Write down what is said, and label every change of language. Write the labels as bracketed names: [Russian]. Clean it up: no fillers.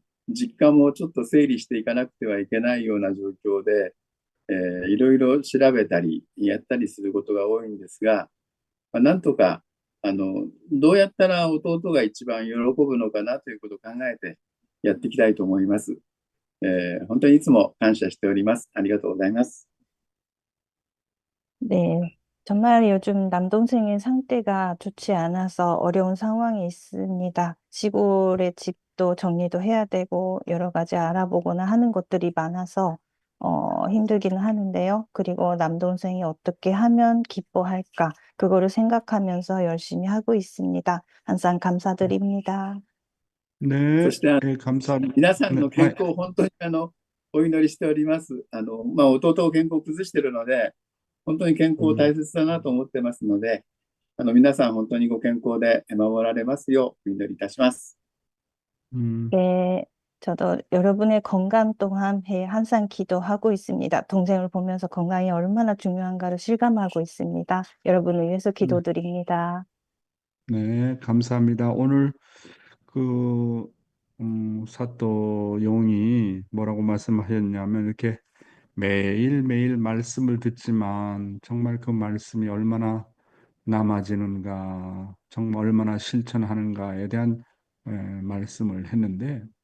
[Japanese] 実家もちょっと整理していかなくてはいけないような状況で、いろいろ調べたりやったりすることが多いんですが、なんとかどうやったら弟が一番喜ぶのかなということを考えてやっていきたいと思います。本当にいつも感謝しております。ありがとうございます。 [Korean] 네, 정말 요즘 남동생의 상태가 좋지 않아서 어려운 상황이 있습니다. 시골의 집도 정리도 해야 되고 여러 가지 알아보거나 하는 것들이 많아서 힘들기는 하는데요. 그리고 남동생이 어떻게 하면 기뻐할까? 그거를 생각하면서 열심히 하고 있습니다. 항상 감사드립니다. [Japanese] そ [Korean] 네, [Japanese] して [Korean] 예, 감사합니다. [Japanese] 皆さん [Korean] 네, [Japanese] の健康を本当にお祈りしております。弟を健康を崩しているので、本当に健康大切だなと思ってますので、皆さん本当にご健康で守られますようお祈りいたします。 [Korean] 네, 저도 여러분의 건강 또한 항상 기도하고 있습니다. 동생을 보면서 건강이 얼마나 중요한가를 실감하고 있습니다. 여러분을 위해서 기도드립니다. 네, 감사합니다. 오늘 그 사또 용이 뭐라고 말씀하셨냐면 이렇게 매일매일 말씀을 듣지만 정말 그 말씀이 얼마나 남아지는가, 정말 얼마나 실천하는가에 대한 말씀을 했는데